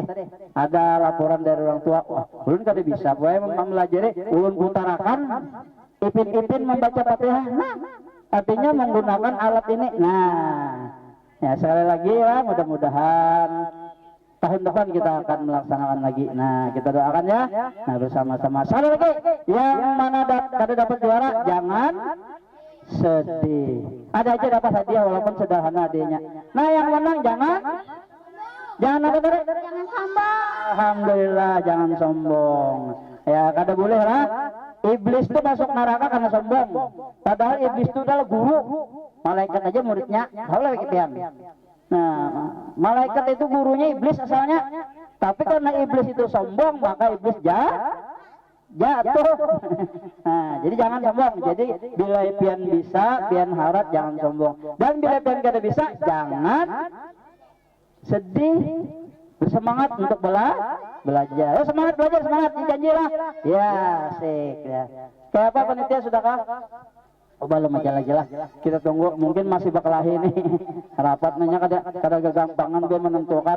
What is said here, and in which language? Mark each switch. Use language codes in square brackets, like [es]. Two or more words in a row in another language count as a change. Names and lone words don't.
[id] Ada laporan dari orang tua, wah, [bjn] ulun kada bisa, [id] boleh mempelajari, ulun utarakan, ipin-ipin membaca Fatihah. Nah, artinya menggunakan alat ini. Nah, ya sekali lagi ya, mudah-mudahan tahun depan kita akan melaksanakan lagi. Nah, kita doakan ya. Nah, bersama-sama. Sekali lagi, yang mana kada dapat juara, jangan sedih. Ada aja dapat hadiah walaupun sederhana hadiahnya. Nah yang menang jangan apa tadi? Jangan sombong. Alhamdulillah jangan sombong. [bjn] Ya kada boleh lah. [id] Iblis tuh masuk neraka karena sombong. Padahal iblis itu adalah guru. Malaikat aja muridnya. Tahu lah kitian. Nah malaikat itu gurunya iblis asalnya. Tapi karena iblis itu sombong maka iblis jatuh. Nah, jadi jangan sombong. Jadi bila pian bisa, pian harap jangan sombong. [bjn] Dan bila pian kada bisa, [id] jangan sedih. Bersemangat untuk belajar. Semangat belajar, semangat janjilah. Ya, asik ya. [bjn] Kayak apa panitia sudahkah? Oh belum aja lagi lah. [id] Kita tunggu, mungkin masih bakal ini rapat nanya kada kegampangan dia menentukan.